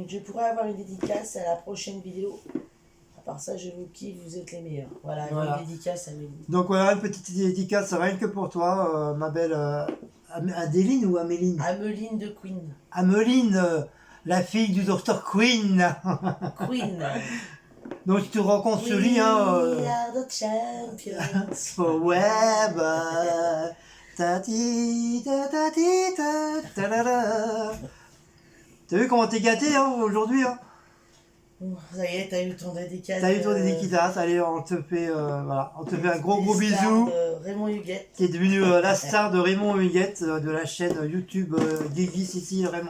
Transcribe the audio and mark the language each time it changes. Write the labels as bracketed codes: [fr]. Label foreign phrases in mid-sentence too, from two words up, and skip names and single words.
[fr] Je pourrais avoir une dédicace à la prochaine vidéo. À part ça, je vous kiffe, vous êtes les meilleurs. Voilà, une dédicace à Améline. Donc voilà, une petite dédicace, rien que pour toi, ma belle Adéline ou Améline? Ameline de Queen. Ameline, la fille du Dr Queen. Queen. Donc tu te rencontres ce lit, [en] We [fr] hein. [en] are the champions. Forever. Ta-ti, ta-ta-ti, ta-ta-la-la. [fr] T'as vu comment t'es gâté hein, aujourd'hui hein? Bon, ça y est, t'as eu ton dédicace. T'as eu ton dédicace, allez, on te fait, voilà, on te fait un gros bisou. Raymond Huguette. Qui est devenu la star de Raymond Huguette, de la chaîne YouTube Guigui Cécile Raymond.